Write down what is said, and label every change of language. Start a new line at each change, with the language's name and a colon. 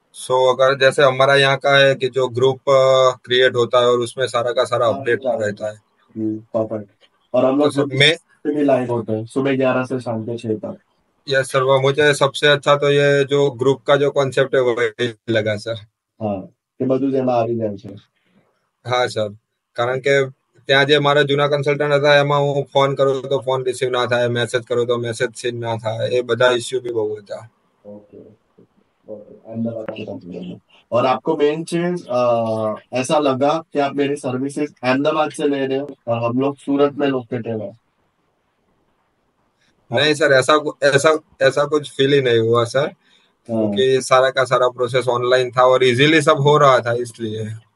Hindi: सो अगर जैसे हमारा यहाँ का है कि जो ग्रुप क्रिएट होता है और उसमें सारा का सारा अपडेट रहता है. परफेक्ट. और हम तो लोग सब में भी लाइव होते हैं सुबह 11 से शाम के 6 तक. यस सर, वो मुझे सबसे अच्छा तो ये जो ग्रुप का जो कॉन्सेप्ट है वही लगा सर.
Gujarati: हाँ કે બધું જ એમાં આવી જાય છે? હા સર, કારણ કે ત્યાં જે મારા જૂના કન્સલ્ટન્ટ હતા એમાં હું ફોન કરું તો ફોન રિસીવ ના થાય, મેસેજ કરું તો મેસેજ સીન ના થાય, એ બધા ઇસ્યુ બી બહુ હતા.
Hindi: ओके, ओके, अहमदाबाद के कंप्यूटर में। और आपको मेन चीज ऐसा लगा कि आप मेरी सर्विसेज अहमदाबाद से ले रहे हो और हम लोग सूरत में लोकेटेड है? नहीं सर, ऐसा ऐसा ऐसा कुछ फील ही नहीं हुआ सर, क्योंकि सारा का सारा प्रोसेस ऑनलाइन था और इजीली सब हो रहा था इसलिए।